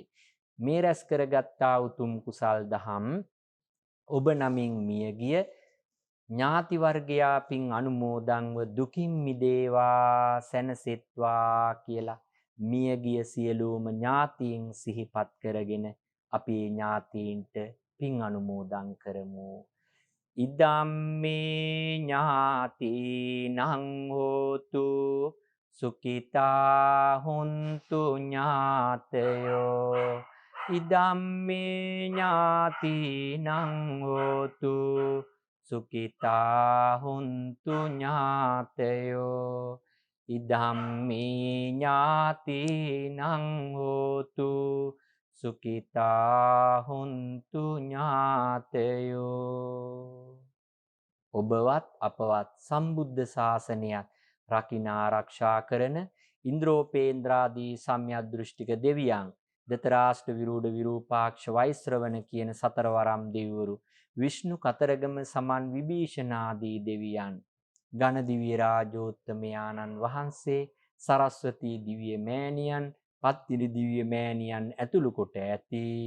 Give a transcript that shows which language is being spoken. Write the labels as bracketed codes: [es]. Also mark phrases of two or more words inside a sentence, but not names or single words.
[si] මේ රැස් කරගත්තා උතුම් කුසල් දහම් ඔබ නමින් මියගිය ඥාති වර්ගයා පින් අනුමෝදන්ව දුකින් මිදේවා සැනසෙත්වා කියලා මියගිය සියලුම ඥාතීන් සිහිපත් කරගෙන අපේ ඥාතීන්ට පින් අනුමෝදන් කරමු. [pi] ඉදම්මේ ඥාතිනං හෝතු සුඛිතා හුන්තු ඥාතයෝ. ඉදම්මේ ඥාතිනං හෝතු සුඛිතා හුන්තු ඥාතයෝ. ඉදම්මේ ඥාතිනං හෝතු සුඛිතා හුන්තු ඥාතයෝ. [si] ඔබවත් අපවත් සම්බුද්ධ ශාසනයත් රකින්න ආරක්ෂා කරන ඉන්ද්‍රෝපේන්ද්‍රාදී සම්‍යද්දෘෂ්ටික දෙවියන්, දතරාෂ්ට විරූඪ විරූපාක්ෂ වෛශ්‍රවණ කියන සතරවරම් දෙවිවරු, විෂ්ණු කතරගම සමන් විභීෂණාදී දෙවියන්, ගණ දිව්‍ය රාජෝත්තමයාණන් වහන්සේ, සරස්වතී දිව්‍ය මෑණියන්, පත්තිනි දිව්‍ය මෑණියන් ඇතුළු කොට ඇති